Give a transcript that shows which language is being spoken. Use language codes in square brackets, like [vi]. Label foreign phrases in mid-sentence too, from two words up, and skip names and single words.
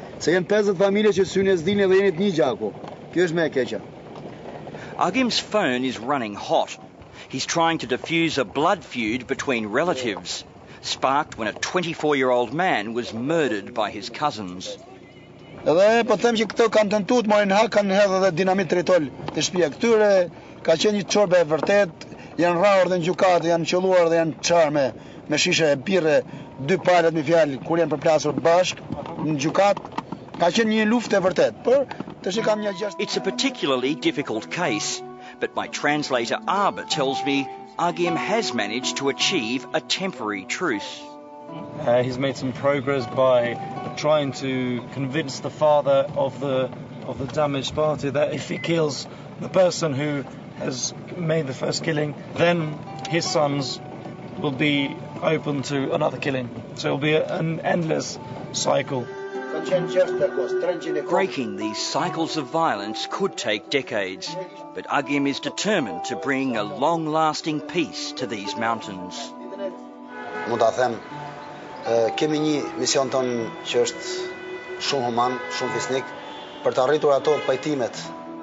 [en] Agim's phone is running hot. He's trying to defuse a blood feud between relatives, sparked when a 24-year-old man was murdered by his cousins. [sq] Janë rrahur dhe në gjykatë, janë qelluar dhe janë çarme me shishe e birre, dy palët me fjalë kur janë përplasur bashkë në gjykatë. Ka qenë një luftë e vërtetë, por tash kam një gjashtë. [en] It's a particularly difficult case, but my translator Arba tells me Agim has managed to achieve a temporary truce. He's made some progress by trying to convince the father of the damaged party that if he kills the person who has made the first killing, then his sons will be open to another killing. So it will be an endless cycle. Breaking these cycles of violence could take decades, but Agim is determined to bring a long-lasting peace to these mountains. [sq] Mund ta them, kemi një mision ton që është shumë human, shumë fisnik, për të arritur ato pajtimet